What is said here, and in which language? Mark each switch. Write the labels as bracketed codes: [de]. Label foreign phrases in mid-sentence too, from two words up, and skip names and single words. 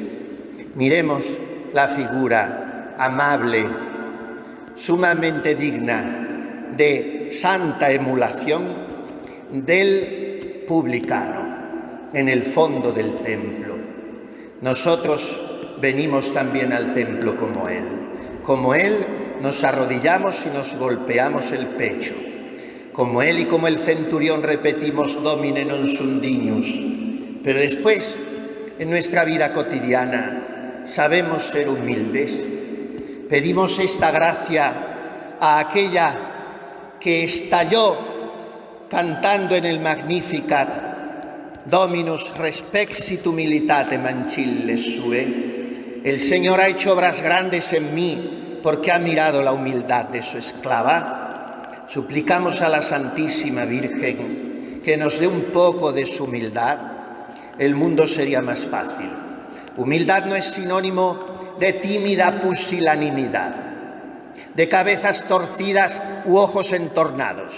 [es] Miremos la figura amable, sumamente digna de santa emulación del publicano en el fondo del templo. Nosotros venimos también al templo como él. Como él nos arrodillamos y nos golpeamos el pecho. Como él y como el centurión repetimos [la] Domine non sum dignus. [es] Pero después, en nuestra vida cotidiana, sabemos ser humildes. Pedimos esta gracia a aquella que estalló cantando en el Magnificat [la] Dominus respexit humilitate mancilles sue. [es] El Señor ha hecho obras grandes en mí porque ha mirado la humildad de su esclava. Suplicamos a la Santísima Virgen que nos dé un poco de su humildad. El mundo sería más fácil. Humildad no es sinónimo de tímida pusilanimidad, de cabezas torcidas u ojos entornados.